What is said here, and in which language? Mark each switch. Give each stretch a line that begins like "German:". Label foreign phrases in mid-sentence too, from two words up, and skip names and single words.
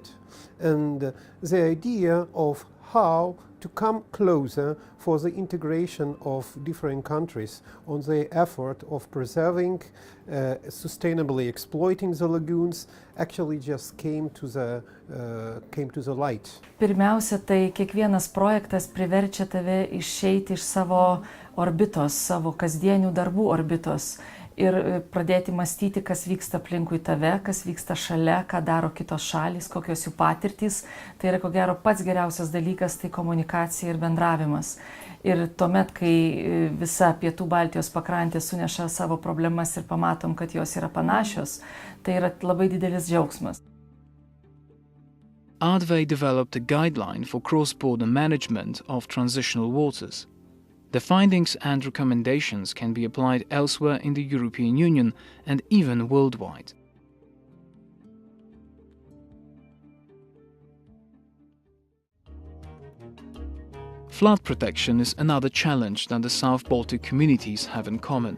English: And the idea of how to come closer for the integration of different countries on the effort of preserving, sustainably exploiting the lagoons actually just came to the light.
Lithuanian: Pirmiausia, tai kiekvienas projektas priverčia tave išeiti iš savo orbitos, savo kasdienių darbų orbitos ir pradėti mąstyti, kas vyksta aplinkui tave, kas vyksta šalia, ką daro kitos šalys, kokios jų patirtys. Tai yra ko gero pats geriausias dalykas, tai komunikacija ir bendravimas. Ir tuomet, kai visa pietų Baltijos pakrantė suneša savo problemas ir pamatom, kad jos yra panašios, tai yra labai didelis džiaugsmas.
English: Advei developed a guideline for cross-border management of transitional waters. The findings and recommendations can be applied elsewhere in the European Union and even worldwide. Flood protection is another challenge that the South Baltic communities have in common.